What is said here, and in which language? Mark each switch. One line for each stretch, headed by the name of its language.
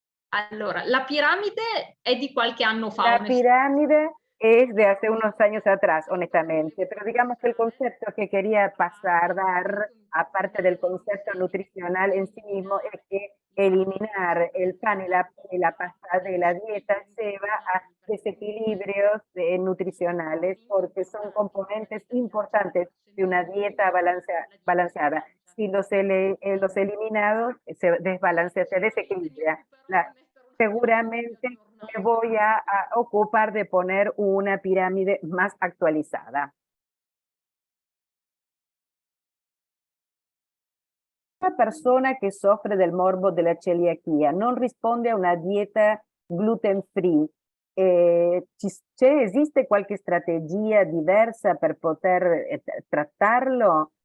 Italian: Allora, la pirámide è di qualche anno fa.
Spanish: La pirámide es de hace unos años atrás, honestamente, pero digamos que el concepto que quería dar, aparte del concepto nutricional en sí mismo, es que eliminar el pan y la pasta de la dieta lleva a desequilibrios nutricionales, porque son componentes importantes de una dieta balanceada. Si los eliminados se desbalancea, se desequilibra. Seguramente me voy a ocupar de poner una pirámide más actualizada.
Italian: Una persona che soffre del morbo della celiachia non risponde a una dieta gluten free. Esiste qualche strategia diversa per poter trattarlo?